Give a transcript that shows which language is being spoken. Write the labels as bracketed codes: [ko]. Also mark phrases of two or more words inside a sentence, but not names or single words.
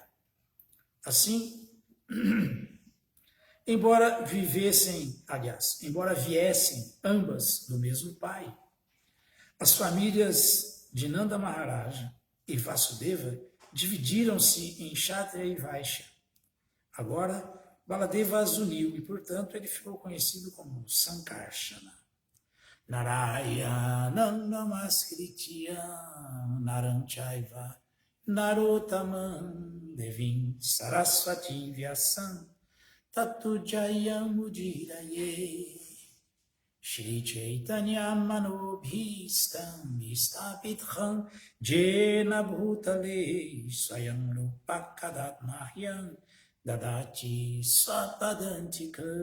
[pt] Assim, embora viessem ambas do mesmo pai, as famílias de Nanda Maharaja e Vasudeva dividiram-se em Kshatriya e Vaishya. Agora, Baladeva as uniu e, portanto, ele ficou conhecido como Sankarsana. [sa] Narayanam namaskritya naram chaiva narotamam devim saraswati vyasam tatu jayam udiraye. Shri Chaitanya Manobhistam Istapitham Jena Bhutale Swayam Rupa Kadat Mahyam Dadati Swapadantika.